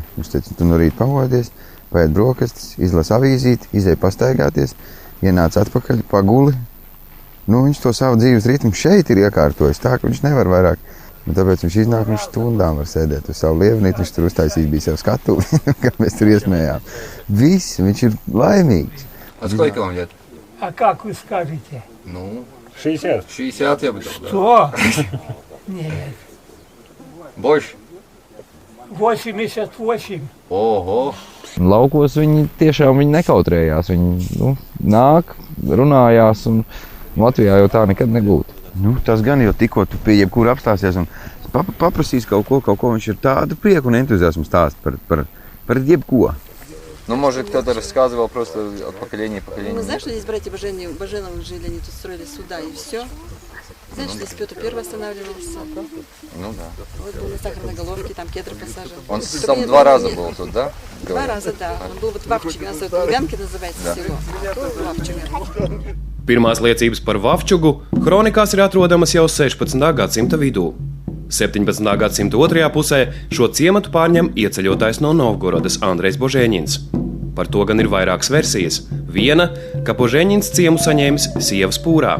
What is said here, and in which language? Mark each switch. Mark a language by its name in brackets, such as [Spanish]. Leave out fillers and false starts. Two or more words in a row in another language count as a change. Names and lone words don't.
[Latvian] Viņš teica, tu no rīta pamodies, paēd brokastis, izlas avīzīti, izēj pastaigāties, ienāc atpakaļ, paguli. Viņš to savu dzīves ritmu šeit ir iekārtojis, tā ka viņš nevar vairāk. Un tāpēc viņš iznāk, viņš stundām var sēdēt uz savu lievnīti, viņš tur uztaisīs bija savu skatuvi, kā mēs tur iesmējām. Viss, viņš ir laimīgs. [Russian] А сколько вам лет? А как вы скажете? 60. 60, я бы сказал. Что? Нет. Больше? 88. Oho! [Latvian] Laukos viņi tiešām nekautrējās. Viņi nāk, runājās, un Latvijā jau tā nekad nebūtu. Tas gan jau tikko tu pie jebkura apstāsies un paprasīs kaut ko, viņš ir tādu prieku un entuziasmu stāst par jebko. [Russian] Может, кто-то рассказывал просто от поколения в поколение. Мы знаем, что здесь братья Баженовы жили, они тут строили суда и все. Знаешь, здесь Петр I останавливался. Да. Вот был на сахарной головке, там кедр посажен. Он сам 2 раза был тут, да? 2 раза, да. Он был вот в Вавчуге, у нас Лубянки называется село. Вавчуга. [Latvian] Pirmās liecības par Vavčugu kronikās ir atrodamas jau 16. gadsimta vidū. 17. gadsimta otrajā pusē šo ciematu pārņem ieceļotājs no Novgorodas Andrejs Božēņins. Par to gan ir vairākas versijas. Viena, ka Božēņins ciemu saņēmis sievas pūrā.